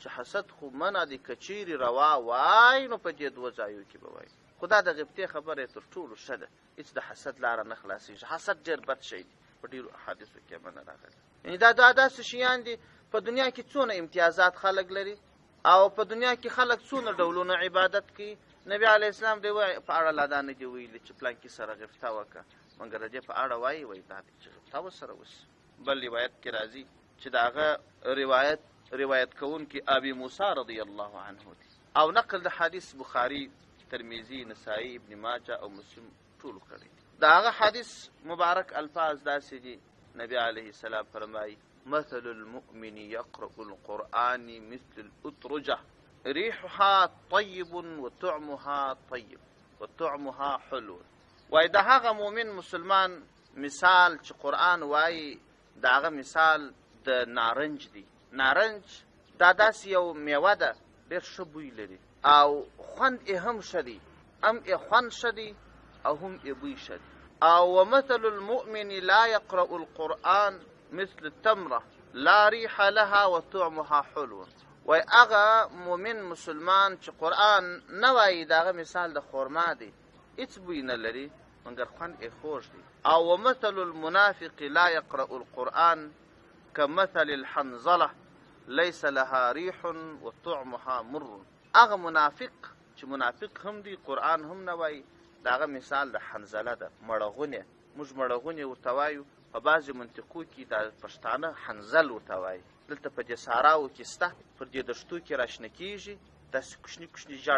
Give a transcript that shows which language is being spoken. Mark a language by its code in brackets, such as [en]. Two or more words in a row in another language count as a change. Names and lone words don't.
[ps] حسد خو منع دي که چیرې روا وای نو په دې دوه ځایو کې به وایي خو دا د غبطې خبره یې تر ټولو ښه ده هېڅ د حسد لاره نه خلاصېږي حسد ډېر بد شی دی په ډېرو احادیثو کې منع راغلی یعنې دا داسې شیان دي په دنیا کې څونه امتیازات خلک لري او په دنیا کې خلک څونه ډولونه عبادت کوي نبی [ar] علیه السلام [ps] دی وایي په اړه لا دا نه دي ویلي چې پلانکي سره غبطه وکړه مګر د دې په اړه وایي دا دی چې غبطه ورسره وشي بل روایت کې راځي چې د هغه روایت کوونکي ابي موسی [ar] رضی الله عنه [ps] دی او نقل د حدیث بخاري ترمذي نسائی ابن ماجه او مسلم ټولو کړی د هغه حدیث مبارک الفاظ داسې دي نبی [ar] علیه السلام [ps] فرمایي [ar] مثل المؤمن يقرأ القرآن مثل الأترجة ريحها طيب وطعمها طيب وطعمها حلو [ps] وای د هغه مؤمن مسلمان مثال چې قرآن وایي د هغه مثال د نارنج دی نارنج دا داسې یو میوه ده ډېر ښه بوی لري او خوند یې هم ښه دی هم یې خوند ښه دی او هم یې بوی ښه دی او [ar] ومثل المؤمن لا يقرأ القرآن مثل التمرة لا ريح لها وطعمها حلو [ps] وای هغه مؤمن مسلمان چې قرآن نه وایي د هغه مثال د خرما دی هېڅ بوی نه لري مګر خوند یې خوږ دی او [ar] ومثل المنافق لا يقرأ القرآن كمثل الحنظلة ليس لها ريح وطعمها مر [ps] هغه منافق چې منافق هم دی قرآن هم نه وایي د هغه مثال د حنظله ده مړغونې موږ مړغونې ورته وایو په بعضې منطقو کې د پښتانه حنظل ورته وایي دلته په دې ساراو کې سته پر دې دښتو کې راشنه کېږي داسې کوچني کوچني ژاړ